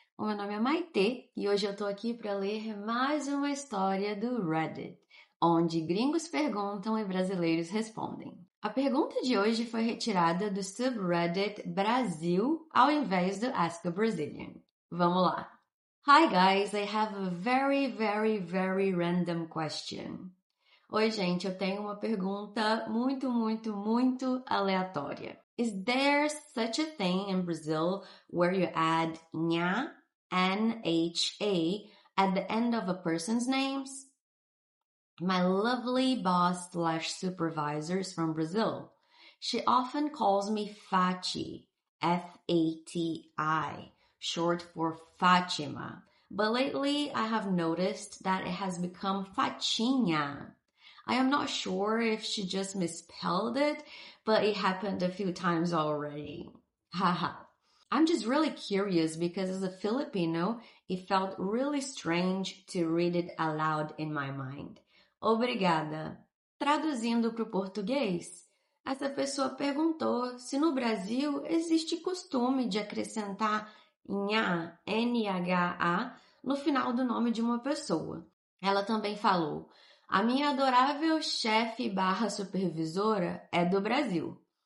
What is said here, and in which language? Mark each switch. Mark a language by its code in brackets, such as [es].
[pt] O meu nome é Maitê e hoje eu tô aqui para ler mais uma história do Reddit, onde gringos perguntam e brasileiros respondem. A pergunta de hoje foi retirada do subreddit Brasil ao invés do Ask a Brazilian. Vamos lá. [en] Hi guys, I have a very random question. [pt] Oi, gente, eu tenho uma pergunta muito aleatória. [en] Is there such a thing in Brazil where you add nha, N-H-A, at the end of a person's names? My lovely boss slash supervisors from Brazil. She often calls me Fati, F-A-T-I, short for Fatima. But lately I have noticed that it has become Fatinha. I am not sure if she just misspelled it, but it happened a few times already. Haha. I'm just really curious because as a Filipino, it felt really strange to read it aloud in my mind. [pt] Obrigada. Traduzindo para o português, essa pessoa perguntou se no Brasil existe costume de acrescentar nha, N-H-A, no final do nome de uma pessoa. Ela também falou: a minha adorável chefe barra supervisora é do Brasil.